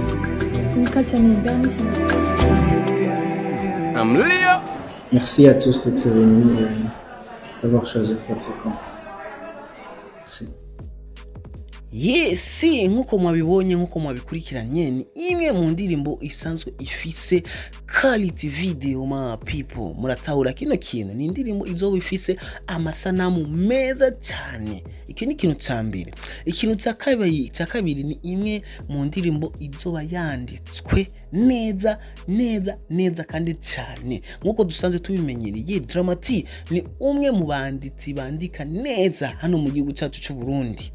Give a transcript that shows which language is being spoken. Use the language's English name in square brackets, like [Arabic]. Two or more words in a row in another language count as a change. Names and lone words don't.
[French] Merci à tous d'être venus et d'avoir choisi votre camp. Merci. [Rundi] Yes, nkuko mwabibonye nkuko mwabikurikiranye ni imwe mu ndirimbo isanzwe ifise [English] quality video [Rundi] ma people. Muratahura kino kintu ni indirimbo izoba ifise amasanamu meza cyane. Iki ni ikintu cya mbere. Ikintu cya kabiri ni imwe mu ndirimbo izoba yanditswe neza kandi cyane. Nkuko dusanzwe tubimenyereye, Drama T ni umwe mu banditsi bandika neza hano mu gihugu cyacu cy'u Burundi.